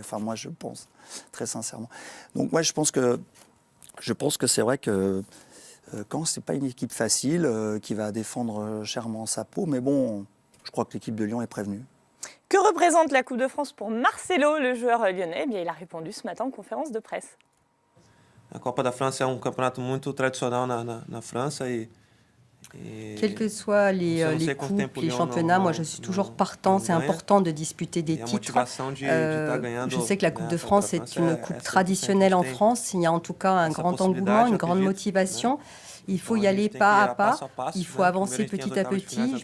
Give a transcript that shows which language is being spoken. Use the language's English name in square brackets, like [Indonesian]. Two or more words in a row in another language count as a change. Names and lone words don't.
[French] Enfin, moi, je pense, très sincèrement. Donc, moi, je pense que c'est vrai que quand c'est pas une équipe facile, qui va défendre chèrement sa peau, mais bon, je crois que l'équipe de Lyon est prévenue. Que représente la Coupe de France pour Marcelo, le joueur lyonnais? Eh bien, il a répondu ce matin en conférence de presse. [Portuguese] A Copa da França é campeonato muito tradicional na França [French] quels que soient les coupes, les championnats, moi je suis toujours partant. C'est important de disputer des titres. Je sais que la Coupe de France est une coupe traditionnelle en France. Il y a en tout cas un grand engouement, une grande motivation. Il faut y aller pas à pas, il faut avancer petit à petit.